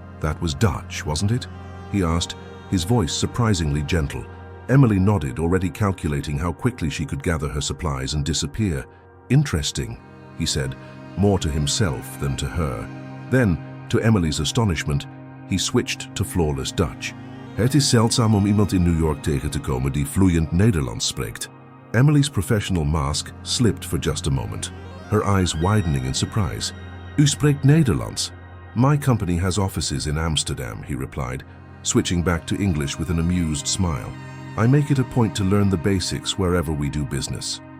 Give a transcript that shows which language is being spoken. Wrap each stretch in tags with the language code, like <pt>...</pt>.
<en>That was Dutch, wasn't it? He asked, his voice surprisingly gentle. Emily nodded, already calculating how quickly she could gather her supplies and disappear. Interesting, he said, more to himself than to her. Then, to Emily's astonishment, he switched to flawless Dutch.</en> <nl>Het is zeldzaam om iemand in New York tegen te komen die vloeiend Nederlands spreekt.</nl> <en>Emily's professional mask slipped for just a moment, her eyes widening in surprise.</en> <nl>U spreekt Nederlands?</nl> <en>My company has offices in Amsterdam, he replied, switching back to English with an amused smile. I make it a point to learn the basics wherever we do business.</en>